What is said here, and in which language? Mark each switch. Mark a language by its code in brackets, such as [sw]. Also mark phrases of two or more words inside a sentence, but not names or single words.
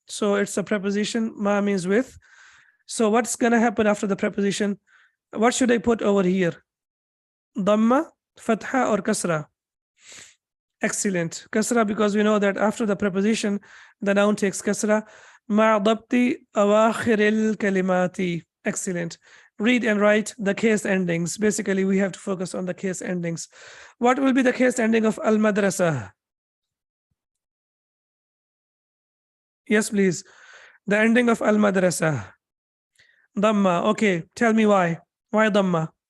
[en] So it's a preposition. Ma means with. So what's going to happen after the preposition? What should I put over here? Dhamma, fatha, or kasra? Excellent. Kasra, because we know that after the preposition, the noun takes kasra. [ar] مع ضبط أواخر الكلمات. [en] Excellent. Read and write the case endings. Basically, we have to focus on the case endings. What will be the case ending of al-madrasa? Yes, please. The ending of al-madrasa. Dhamma. Okay, tell me why. Why Dhamma?